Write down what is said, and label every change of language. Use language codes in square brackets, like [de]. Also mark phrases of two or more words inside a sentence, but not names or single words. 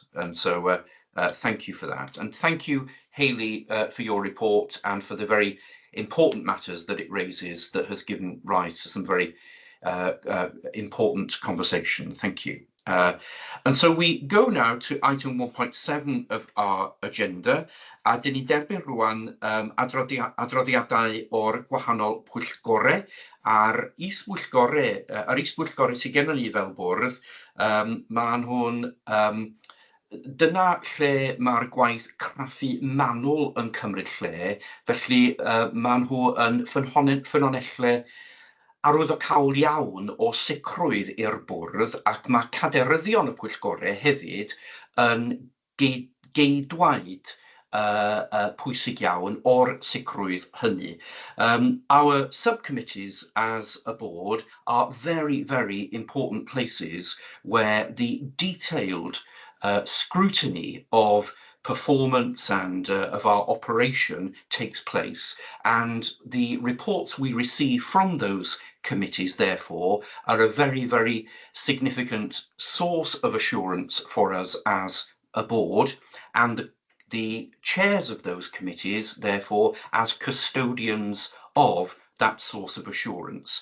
[en] And so thank you for that. And thank you, Hayley, for your report and for the very important matters that it raises that has given rise to some very important conversation. Thank you. And so we go now to item 1.7 of our agenda, [cy] a dyn ni derbyn rwan adroddiadau o'r gwahanol pwyllgorau a'r is-bwyllgorau, yr is-bwyllgorau sydd gennym ni fel bwrdd, ma'n hwn dyna lle mae'r gwaith craffu manwl yn cymryd lle, felly maen nhw yn ffynonellau arwyddocaol iawn o sicrwydd i'r bwrdd, ac mae caderyddion y pwyllgorau hefyd yn geidwaid pwysig iawn o'r sicrwydd hynny. [en] Our subcommittees as a board are very, very important places where the detailed scrutiny of performance and of our operation takes place, and the reports we receive from those committees therefore are a very, very significant source of assurance for us as a board, and the chairs of those committees therefore as custodians of that source of assurance.